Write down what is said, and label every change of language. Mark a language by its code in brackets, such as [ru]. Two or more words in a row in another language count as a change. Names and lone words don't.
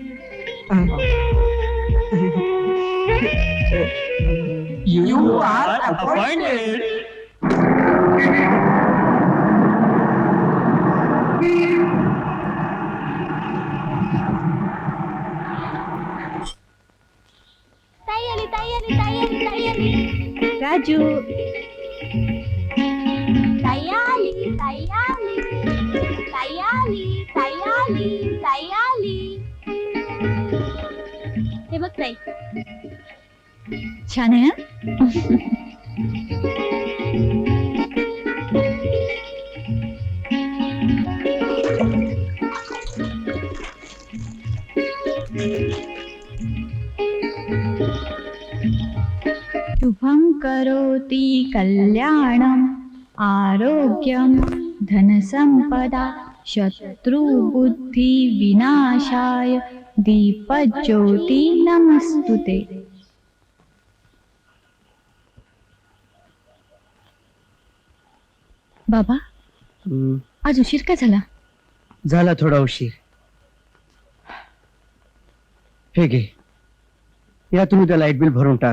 [en] You are appointed. [mr] राजू, हे बघ ताई. छान आहे ना? [sa] शुभं करोति कल्याणम् आरोग्यं धनसंपदा शत्रुबुद्धि विनाशाय दीपज्योति नमस्तुते. [mr] बाबा, आज उशीर का झाला? झाला थोडा उशीर. हे घे, यातून उद्या [en] light bill [mr] भरून टाक.